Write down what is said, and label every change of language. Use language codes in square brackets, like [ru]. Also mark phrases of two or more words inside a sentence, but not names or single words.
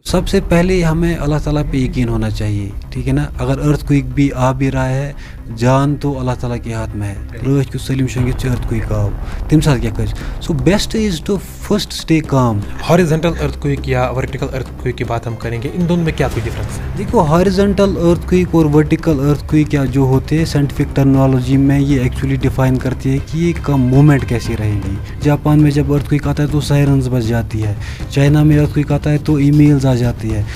[ur] سب سے پہلے ہمیں اللہ تعالیٰ پہ یقین ہونا چاہیے, ٹھیک ہے نا. اگر [en] earth quake [ur] بھی آ بھی رہا ہے, جان تو اللہ تعالیٰ کے ہاتھ میں ہے. [ks] رٲچھ کیُتھ سٲلِم شۄنٛگِتھ چھُ [en] earth quake [ks] آو, تَمہِ ساتہٕ کیٛاہ کَرِ. [en] so best is to first stay calm. horizontal earth quake [ur] یا [en] vertical earth quake [ur] کی بات ہم کریں گے, ان دونوں میں کیا کوئی ڈفرینس ہے؟ دیکھو, [en] horizontal earth quake [ur] اور [en] vertical earth quake [ur] یا جو ہوتے ہیں [en] scientific terminology [ur] میں یہ [en] actually define [ur] کرتی ہے کہ یہ کا مومنٹ کیسی رہے گی. جاپان میں جب [en] earth quake [ur] آتا ہے تو سائرنز بج جاتی ہے. چائنا میں [en] earth quake [ur] آتا ہے تو ای میلز آ جاتی ہے.